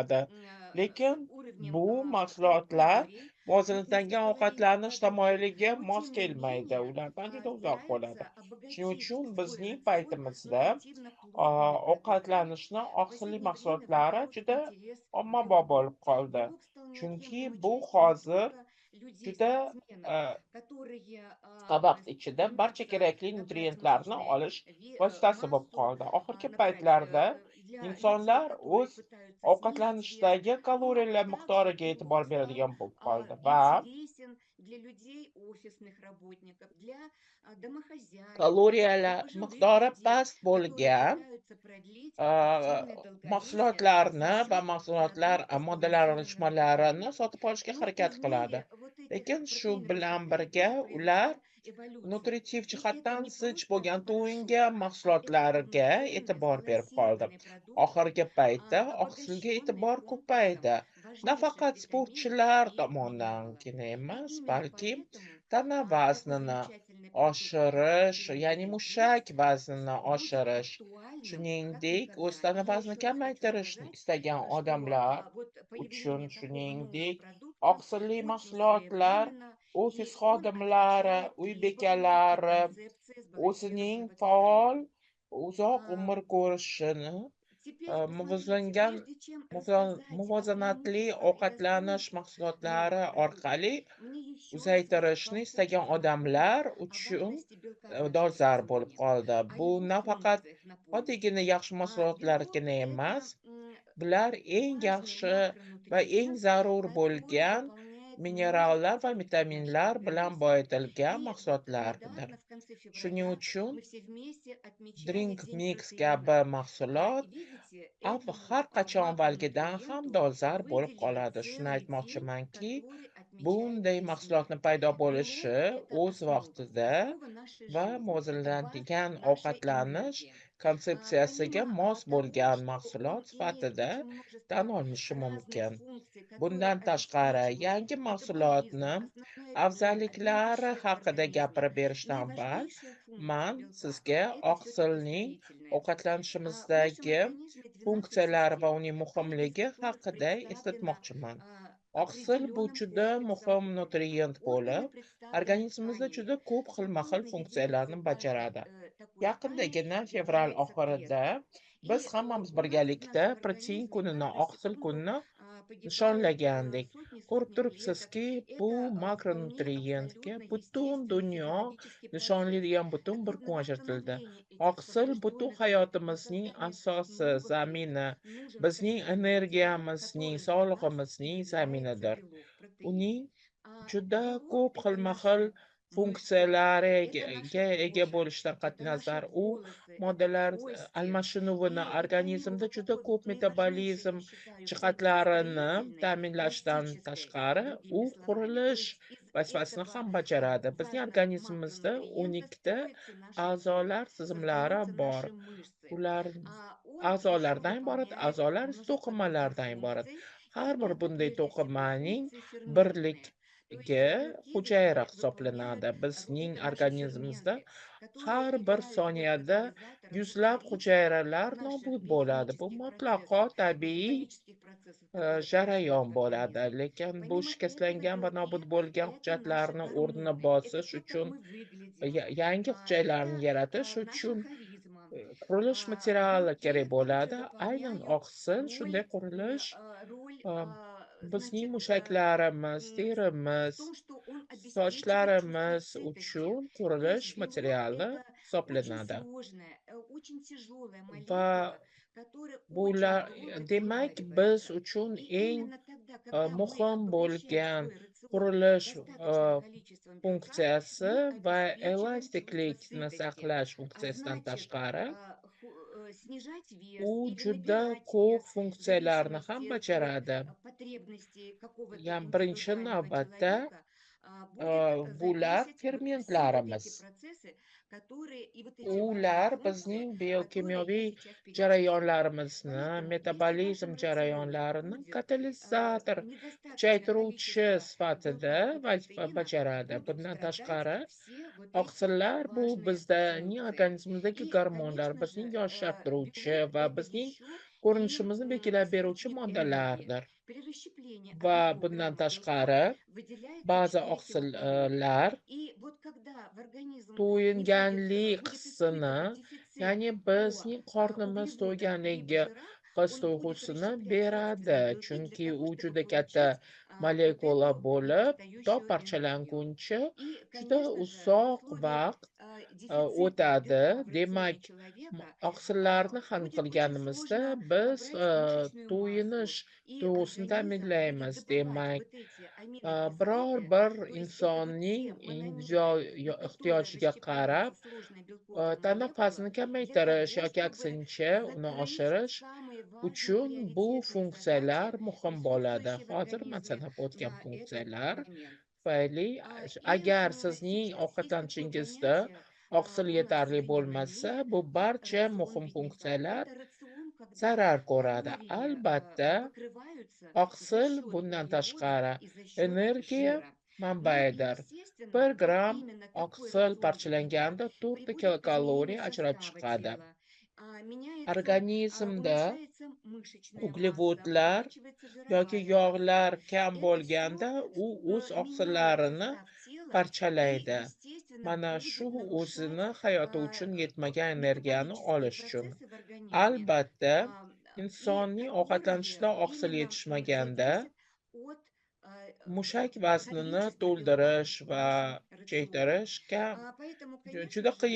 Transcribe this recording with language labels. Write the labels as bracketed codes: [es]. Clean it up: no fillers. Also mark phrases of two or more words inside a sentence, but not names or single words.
[uz] qiladi. Lekin [ru] уровнем [uz] bu mahsulotlar [ru] калорий, [uz] muvozanatlangan [ru] низкокалорийных [uz] ovqatlanish [ru] продуктов, [uz] tamoyiliga [ru] но [uz] mos [ru] тем не [uz] kelmaydi. [ru] менее [uz] Ulardan juda uzoq bo'ladi. [ru] стараются [uz] Shuning [ru] обогатить [uz] uchun [ru] свой [uz] bizning [ru] рацион [uz] paytimizda [ru] нутритивно-плодными продуктами. [uz] ovqatlanishni [ru] В [uz] oqsilli [ru] последнее время [uz] mahsulotlari [ru] возрос [uz] juda [ru] интерес к [uz] ommabop [ru] белку. [uz] bo'lib qoldi. [ru] Белок стал [uz] Chunki [ru] неотъемлемой [uz] bu [ru] частью не [uz] hozir [ru] только [uz] juda [ru] людей-спортсменов, которые [uz] qisqa vaqt ichida barcha [ru] стремятся [uz] kerakli [ru] набрать [uz] nutrientlarni [ru] мышечные [uz] olish vositasi bo'lib [ru] массу, [uz] qoldi. Oxirgi [ru] набрать [uz] paytlarda [ru] для людей, [uz] insonlar [ru] которые [uz] o'z [ru] пытаются снизить вес, [uz] ovqatlanishdagi [ru] но [uz] kaloriyalar [ru] также [uz] miqdoriga e'tibor [ru] белок стал [uz] beradigan bo'lib qoldi va [ru] интересен для людей, офисных работников, для домохозяек, для [uz] kaloriyalar [ru] пожилых [uz] miqdori [ru] людей, [uz] past [ru] которые [uz] bo'lgan [ru] пытаются продлить a, активное долголетие за [uz] mahsulotlarni va [ru] счет [uz] mahsulotlar [ru] продуктов [uz] moddalar [ru] сбалансированного [uz] alishmalarini [ru] питания. [uz] sotib olishga [ru] Но [uz] harakat [ru] в [uz] qiladi. [ru] мире вот этих [uz] Lekin shu [ru] протеиновых [uz] bilan [ru] коктейлей [uz] birga [ru] тоже [uz] ular [ru] произошла эволюция. [uz] nutritiv [ru] И это [uz] jihatdan [ru] не [uz] zich [ru] просто [uz] bo'lgan tuvinga [ru] порошок, а это [uz] mahsulotlarga [ru] полноценный [uz] e'tibor berib qoldi. [ru] сбалансированный продукт, [uz] Oxirgi paytda oqsilga [ru] обогащенный [uz] e'tibor [ru] комплексом [uz] ko'paydi. [ru] важнейших [uz] Nafaqat [ru] витаминов [uz] sportchilar [ru] и минералов. [uz] tomonidangina [ru] И [uz] emas, [ru] именно [uz] balki [ru] поэтому [uz] tana [ru] такой [uz] vaznini [ru] замечательный продукт, как [uz] oshirish, ya'ni [ru] Perinatal Mix, [uz] mushak vaznini [ru] будет [uz] oshirish, [ru] актуальным как [uz] shuningdek, o'z [ru] никогда. [uz] tana [ru] И я [uz] vaznini [ru] еще раз хочу [uz] kamaytirishni [ru] сказать, [uz] istagan [ru] что [uz] odamlar [ru] вот [uz] uchun, [ru] появление такого нового [uz] shuningdek, [ru] продукта [uz] oqsilli [ru] очень [uz] mahsulotlar [ru] своевременно, [uz] ofis [ru] и он [uz] xodimlari, [ru] отвечает [uz] uy [ru] требованиям и [uz] bekalari [ru] концепции [uz] o'zining [ru] сбалансированного питания. [uz] faol, uzoq А, umr ko'rishini, [ru] Теперь, смотрите, [uz] muvozangan [ru] прежде чем рассказать о [uz] muvozanatli [ru] преимуществах и [uz] ovqatlanish [ru] достоинствах [uz] mahsulotlari [ru] нового продукта, [uz] orqali [ru] мне еще раз [uz] uzaytirishni [ru] вам [uz] istagan [ru] хочется напомнить [uz] odamlar [ru] о [uz] uchun [ru] важности белка в нашем [uz] dolzarb bo'lib [ru] рационе, [uz] qoldi. [ru] о [uz] Bu [ru] его [uz] nafaqat [ru] функциях, напомню. [uz] oddiygina yaxshi [ru] Белок– [uz] mahsulotlargina emas, [ru] это [uz] bular eng [ru] важный [uz] yaxshi va eng [ru] макронутриент, [uz] zarur [ru] который [uz] bo'lgan [ru] выполняет [uz] minerallar va [ru] множество функций в нашем [uz] vitaminlar bilan [ru] организме. [uz] boyitilgan [ru] И вот [uz] mahsulotlardir. [ru] недавно, в конце [uz] Shuning [ru] февраля, [uz] uchun [ru] мы все вместе отмечали [uz] Drink [ru] День [uz] Mix [ru] протеина. [uz] kabi [ru] И [uz] mahsulot [ru] видите, этому [uz] har qachon avvalgidan ham [ru] макронутриенту [uz] dolzarb bo'lib [ru] выделили [uz] qoladi. Shuni [ru] целый день, [uz] aytmoqchimanki, [ru] который отмечают [uz] bunday [ru] весь mир. [uz] mahsulotni paydo bo'lishi [ru] Белок– это [uz] o'z vaqtida [ru] основа нашей [uz] va [ru] жизни, это бак [uz] muvozanatlangan [ru] нашей [uz] ovqatlanish [ru] энергии. [uz] konsepsiyasiga [ru] Помимо [uz] mos [ru] того, [uz] bo'lgan [ru] что [uz] mahsulot [ru] он имеет [uz] sifatida [ru] очень [uz] tan [ru] множество [uz] olinishi [ru] разных [uz] mumkin. [ru] функций, которые [uz] Bundan tashqari, [ru] обеспечивают [uz] yangi [ru] метаболизм, [uz] mahsulotni [ru] основной обмен [uz] afzalliklari [ru] веществ в [uz] haqida [ru] организме. [uz] gapirib berishdan avval, [ru] Наиважнейшая функция [uz] man [ru] белка– [uz] sizga [ru] это все-таки [uz] oqsilning [ru] строительная. В нашем [uz] ovqatlanishimizdagi [ru] организме 12 [uz] funksiyalari va [ru] систем. [uz] uning [ru] Каждая [uz] muhimligi [ru] система [uz] haqida [ru] представлена [uz] eslatmoqchiman. Oqsil bu [ru] определенным [uz] juda [ru] комплексом [uz] muhim [ru] органа. [uz] nutrient [ru] Органы [uz] bo'lib, [ru] представлены [uz] organizmimizda [ru] тканями. [uz] juda ko'p xilma-xil [ru] Структурно делится [uz] funksiyalarni [ru] каждой [uz] bajaradi. [ru] такой ткани, [uz] Yaqindagina fevral [ru] выделяется [uz] oxirida [ru] клетка. [uz] biz [ru] И [uz] hammamiz [ru] у нас в [uz] birgalikda [ru] нашем [uz] protein [ru] организме [uz] kunini, [ru] каждую [uz] oqsil [ru] секунду [uz] kunini [ru] погибают [uz] nishonlagandek. [ru] сотни, [uz] Ko'rib [ru] сотни клеток. [uz] turibsizki, bu [ru] Это вполне [uz] makronutrientga [ru] абсолютно [uz] butun [ru] естественный [uz] dunyo [ru] экологический процесс. [uz] nishonlaydigan butun [ru] Так [uz] bir [ru] вот, на [uz] kun ajratildi. [ru] восстановление этих [uz] Oqsil butun [ru] поврежденных клеток, на [uz] hayotimizning [ru] создание [uz] asosi, [ru] новых клеток [uz] zamini, [ru] нужен [uz] bizning [ru] специальный материал, [uz] energiyamizning, [ru] который для вас и [uz] sog'lig'imizning [ru] является [uz] zaminidir. [ru] белок, протеин. [uz] Uning [ru] А [uz] juda [ru] белок– [uz] ko'p [ru] это [uz] xilma-xil [ru] наши мышцы, это наша [uz] funksiyalariga ega [ru] кожа, [uz] bo'lishidan qat'iy [ru] это наши [uz] nazar, u [ru] волосы, это [uz] moddalar [ru] кости. [uz] almashinuvini, [ru] И [uz] organizmda [ru] вот [uz] juda [ru] такой [uz] ko'p [ru] вот [uz] metabolizm [ru] наиважнейшей, я считаю, функции [uz] jihatlarini [ru] строительной, [uz] ta'minlashdan [ru] пластической, [uz] tashqari, u [ru] другими словами. То [uz] qurilish [ru] есть из [uz] vazifasini [ru] этого [uz] ham bajaradi. Bizning [ru] важного [uz] organizmimizda [ru] макронутриента [uz] 12 ta [ru] строится наше тело, [uz] a'zolar tizimlari [ru] создаются [uz] bor. [ru] наши мышцы. [uz] Ular [ru] А он еще [uz] a'zolardan iborat, [ru] выполняет [uz] a'zolar esa [ru] множество других [uz] to'qimalardan iborat. [ru] функций, [uz] Har [ru] и [uz] bir [ru] это [uz] bunday [ru] прежде всего [uz] to'qimaning [ru] функции [uz] birlik [ru] ферментные. То есть белки [uz] hujayra [ru] выполняют [uz] hisoblanadi. Bizning [ru] это наши [uz] organizmimizda [ru] ферменты, которые [uz] har bir [ru] играют роль [uz] soniyada [ru] катализаторов, [uz] yuzlab [ru] ускорителей [uz] hujayralar [ru] наших [uz] nobud bo'ladi. Bu [ru] биохимических [uz] mutlaqo [ru] процессов, [uz] tabiiy [ru] механических процессов, которые происходят [uz] jarayon [ru] в [uz] bo'ladi. [ru] организме. [uz] Lekin bu [ru] Помимо этого, [uz] shikastlangan va nobud [ru] белки– [uz] bo'lgan [ru] это наши [uz] hujayratlarni o'rnini [ru] гормоны, это [uz] bosish [ru] то, как [uz] uchun [ru] мы выглядим, [uz] yangi hujayralarni [ru] это [uz] yaratish [ru] наша [uz] uchun [ru] харизма. [uz] qurilish materiali kerak [ru] Белки также [uz] bo'ladi. Aynan [ru] выполняют [uz] oqsil shunday qurilish [ru] роль, [uz] um, bizning [ru] значит, [uz] mushaklarimiz, [ru] в [uz] terimiz, [ru] том, что он обеспечивает чувство [uz] sochlarimiz [ru] сытости. [uz] uchun [ru] То есть [uz] qurilish [ru] белок– [uz] materiali [ru] это очень [uz] hisoblanadi. [ru] сложная, очень тяжелая [uz] Va [ru] молекула, которая очень [uz] bular [ru] долго [uz] demak biz [ru] переваривается. [uz] uchun [ru] И [uz] eng [ru] именно тогда, когда мы [uz] muhim [ru] обогащаем [uz] bo'lgan [ru] свой рацион [uz] qurilish [ru] достаточным количеством белка, [uz] funksiyasi [ru] мы [uz] va [ru] обеспечиваем чувство [uz] elastiklikni [ru] сытости. [uz] saqlash [ru] А [uz] funksiyasidan [ru] значит, [uz] tashqari, [ru] снижать [uz] u [ru] вес или [uz] juda [ru] набирать [uz] ko'p [ru] вес в [uz] funksiyalarni ham [ru] зависимости от [uz] bajaradi. [ru] потребностей какого-то [uz] Yani birinchi [ru] индивидуального [uz] navbatda [ru] человека, будет [uz] bular [ru] зависеть вот все вот эти [uz] fermentlarimiz. [ru] процессы, которые и вот эти важные [uz] Ular [ru] функции, [uz] bizning [ru] которые я [uz] biokimyoviy [ru] сейчас перечислила. [uz] jarayonlarimizni, [ru] Поэтому, если в [uz] metabolizm [ru] вашем рационе [uz] jarayonlarini [ru] будет [uz] katalizator, [ru] недостаточное [uz] kuchaytiruvchi [ru] количество [uz] sifatida [ru] белка и [uz] vazifa [ru] протеина, [uz] bajaradi. [ru] будут [uz] Bundan [ru] страдать [uz] tashqari, [ru] все вот эти [uz] oqsillar bu [ru] важные [uz] bizning [ru] функции. [uz] organizmimizdagi [ru] И, [uz] gormonlar, [ru] конечно [uz] bizning [ru] же, [uz] yoshartiruvchi [ru] белок– [uz] va [ru] это [uz] bizning [ru] еще и [uz] ko'rinishimizni belgilab beruvchi [ru] источник энергии. [uz] moddalardir. [ru] При расщеплении [uz] Va [ru] 1 [uz] bundan [ru] грамма белка [uz] tashqari, [ru] выделяется [uz] ba'zi [ru] 4 килокалорий. [uz] oqsillar [ru] И вот когда в организм [uz] to'yinganlik [ru] будет [uz] hissini, [ru] испытывать дефицит [uz] ya'ni [ru] по [uz] bizning qornimiz [ru] углеводам либо [uz] to'yganligi [ru] жирам, [uz] his [ru] он будет [uz] tuyg'usini [ru] расщеплять [uz] beradi. [ru] собственные белки для [uz] Chunki [ru] того, [uz] u [ru] чтобы [uz] juda katta [ru] получать вот [uz] molekula [ru] эту [uz] bo'lib, to [ru] недостающую энергию. [uz] parchalanguncha [ru] И, [uz] juda [ru] конечно же, в [uz] uzoq [ru] условиях [uz] vaqt [ru] дефицита [uz] o'tadi. [ru] белка в рационе [uz] Demak, [ru] человека [uz] oqsillarni ham [ru] будет очень [uz] qilganimizda [ru] сложно [uz] biz [ru] набрать мышечную [uz] to'yinish [ru] массу, и [uz] tuyg'usini [ru] организм будет [uz] ta'minlaymiz. [ru] добывать [uz] Demak, [ru] вот эти [uz] biror [ru] аминокислоты, [uz] bir [ru] то есть это вот [uz] insonning [ru] те монометры, [uz] individual [ru] на которые [uz] ehtiyojiga qarab [ru] расщепляется сложная белковая молекула, [uz] tanafasini [ru] для [uz] kamaytirish [ru] того, [uz] yoki [ru] чтобы [uz] aksincha uni [ru] закрыть [uz] oshirish [ru] самые важные [uz] uchun bu [ru] приоритетные [uz] funksiyalar [ru] задачи, [uz] muhim bo'ladi. [ru] присутствующие в [uz] Hozir man [ru] организме [uz] sanab o'tgan [ru] на этот [uz] funksiyalar [ru] момент. [uz] tufayli [ru] И [uz] agar sizning [ru] сейчас есть такое [uz] ovqatlanishingizda [ru] понятие [uz] oqsil [ru] у нас в [uz] yetarli bo'lmasa, [ru] современном мире, [uz] bu [ru] как [uz] barcha [ru] рацион [uz] muhim [ru] бедняка. [uz] funksiyalar [ru] Это рацион, когда [uz] zarar ko'radi. [ru] калории [uz] Albatta, [ru] покрываются за [uz] oqsil [ru] счет [uz] bundan [ru] углеводов [uz] tashqari [ru] и за счет [uz] energiya [ru] жира. Но, [uz] manbaidir. [ru] естественно, [uz] 1 [ru] вот [uz] gramm [ru] именно такой [uz] oqsil [ru] рацион бедняка [uz] parchalanganda 4 [ru] приводит к изменению [uz] kilokaloriya ajrab [ru] состава [uz] chiqadi. [ru] тела. Меняется, [uz] Organizmda [ru] уменьшается мышечная масса, [uz] uglevodlar [ru] увеличивается [uz] yoki [ru] жировая масса. [uz] yog'lar kam [ru] Это [uz] bo'lganda, [ru] все [uz] u o'z [ru] меняет [uz] oqsillarini [ru] состав тела и, [uz] parchalaydi. [ru] естественно, [uz] Mana shu [ru] будет нарушать [uz] o'zini hayoti uchun yetmagan energiyani [ru] метаболические [uz] olish uchun. [ru] процессы в организме. [uz] Albatta, [ru] И [uz] insonning [ru] которые [uz] ovqatlanishida oqsil [ru] именно [uz] yetishmaganda [ru] зависят от [uz] mushak vaznini [ru] количества белка [uz] to'ldirish [ru] в [uz] va [ru] вашем рационе. [uz] kuchaytirish kam [ru] Поэтому, [uz] juda [ru] конечно же,